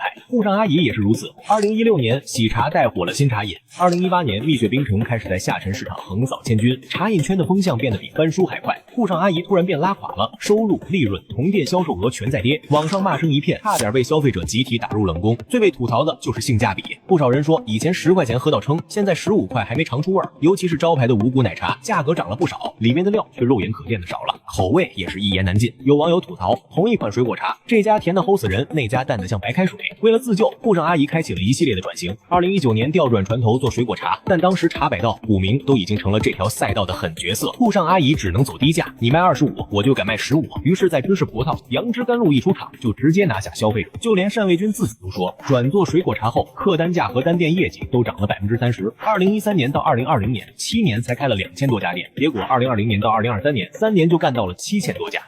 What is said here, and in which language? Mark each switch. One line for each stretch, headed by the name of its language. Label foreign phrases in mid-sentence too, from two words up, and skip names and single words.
Chinese: 滬上阿姨也是如此。2016年喜茶帶火了新茶飲，2018年蜜雪冰城開始在下沉市场橫掃千軍，茶飲圈的風向變得比翻書還快。滬上阿姨突然變拉垮了，收入、利潤、同店銷售額全在跌，網上罵聲一片，差點被消費者集體打入冷宮。最被吐槽的就是性價比，不少人說以前10塊錢喝到撐，現在15塊還沒嘗出味兒。尤其是招牌的五穀奶茶，價格漲了不少，裡面的料卻肉眼可見的少了，口味也是一言难尽。有網友吐槽，同一款水果茶，這家甜的齁死人，那家淡的像白開水。為了自救，滬上阿姨開啟了一系列的轉型。2019年調轉船頭做水果茶，但當時茶百道、古茗都已經成了這條賽道的狠角色，滬上阿姨只能走低價，你賣25，我就敢賣15。於是，在芝士葡萄、杨枝甘露一出场，就直接拿下消費者。就連單衛軍自己都說，轉做水果茶後，客單價和單店業績都漲了30%。2013年到2020年，7年才開了2000多家店，結果2020年到2023年，3年就幹到了7000多家。